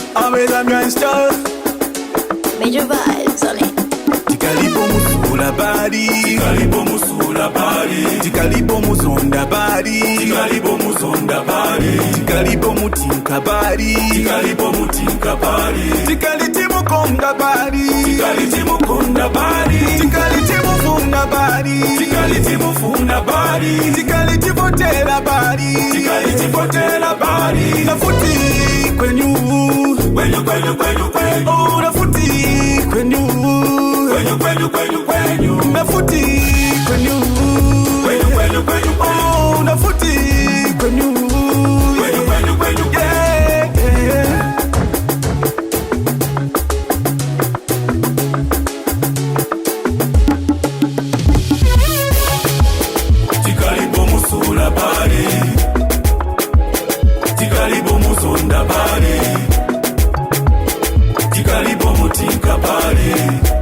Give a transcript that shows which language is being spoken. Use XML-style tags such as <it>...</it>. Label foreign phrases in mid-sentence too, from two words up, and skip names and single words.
<en>always a gangster. Major vibes on it.</en> <ny>Tikalipo musula bari, tikalipo musula bari, tikalipo musonda bari, tikalipo musonda bari, tikalipo mutinka bari, tikalipo mutinka bari, tikaliti mukonda bari, tikaliti mukonda bari, tikaliti mufuna bari, tikaliti mufuna bari, tikaliti votela bari, tikaliti votela bari, nafuti kwenyu, kwenyu kwenyu kwenyu kwenyu, oh nafuti kwenyu. Kwenyu nafuti kwenyu oh nafuti kwenyu</ny> <en>yeah, yeah.</en> <ny>Tikalipo musula bari, tikalipo musonda bari, tikalipo mutinka bari,</ny>